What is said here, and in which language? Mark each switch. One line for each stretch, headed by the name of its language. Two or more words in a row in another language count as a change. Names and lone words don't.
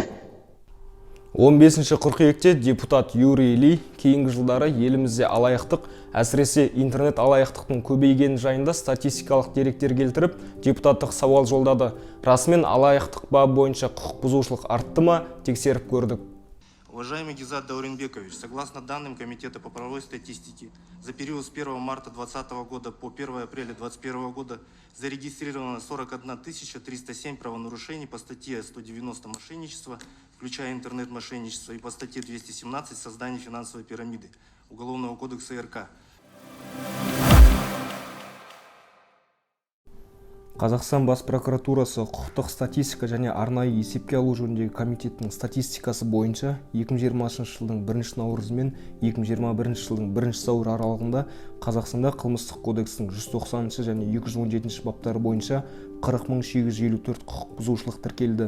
Kazakh: 15 қыркүйекте депутат Юрий Ли кейінгі жылдары елімізде алаяқтық, әсіресе интернет алаяқтықтың көбейгені жайында статистикалық деректер келтіріп, депутаттық сауал жолдады. Расымен алаяқтық бабы бойынша құқық бұзушылық артты ма, тексеріп көрдік.
Russian: Уважаемый Гизат Дауренбекович, согласно данным Комитета по правовой статистике, за период с 1 марта 2020 года по 1 апреля 2021 года зарегистрировано 41 307 правонарушений по статье 190 мошенничество, включая интернет-мошенничество, и по статье 217 создание финансовой пирамиды Уголовного кодекса РК.
Kazakh: Қазақстан бас прокуратурасы құқықтық статистика және арнайы есепке алу жөніндегі комитеттің статистикасы бойынша 2020 жылдың 1 наурызы мен 2021 жылдың 1 сәуір аралығында Қазақстанда қылмыстық кодекстің 190 және 217 баптары бойынша 40.854 құқық бұзушылық тіркелді.